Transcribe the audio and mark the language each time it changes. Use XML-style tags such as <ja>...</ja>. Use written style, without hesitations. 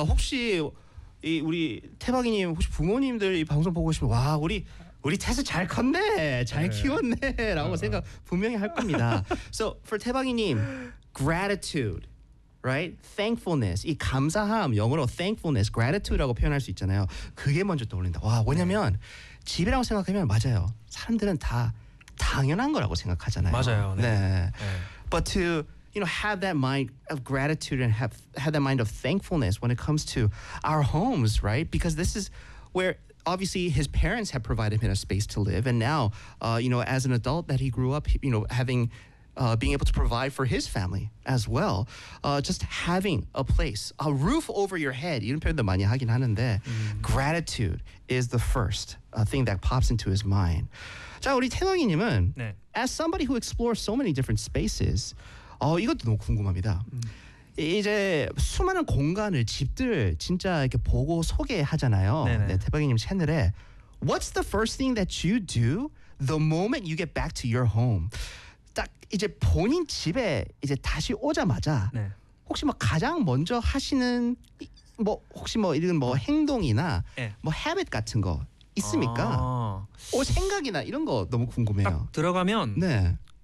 <ko>혹시 이 우리 태박이님 혹시 부모님들 이 방송 보고 계시면 와 우리 태수 잘 컸네, 잘 키웠네라고 생각 분명히 할 겁니다.</ko> <en>So for 태박이님, gratitude. Right, thankfulness.</en> <ko>이 감사함 영어로 thankfulness, gratitude라고 표현할 수 있잖아요. 그게 먼저 떠올린다. 와, 왜냐면 집이라고 생각하면 맞아요. 사람들은 다 당연한 거라고 생각하잖아요. 맞아요. 네. 네. 네.</ko> <en>But to you know have that mind of gratitude and have that mind of thankfulness when it comes to our homes, right? Because this is where obviously his parents have provided him a space to live, and now you know as an adult that he grew up, you know having. Being able to provide for his family as well. Just having a place, a roof over your head.</en> <ko>이런 표현도 많이 하긴 하는데</ko> <en>gratitude is the first thing that pops into his mind.</en> <ko>자, 우리 태광이님은 네.</ko> <en>as somebody who explores so many different spaces,</en> <ko>이것도 너무 궁금합니다. 이제 수많은 공간을, 집들 진짜 이렇게 보고 소개하잖아요. 네네. 네, 태광이님 채널에.</ko> <en>What's the first thing that you do the moment you get back to your home?</en> <ko>딱 이제 본인 집에 이제 다시 오자마자 네. 혹시 뭐 가장 먼저 하시는 뭐 혹시 뭐 이런 뭐 행동이나 네. 뭐 habit 같은 거 있습니까? 생각이나 이런 거 너무 궁금해요. 딱 들어가면 네.</ko>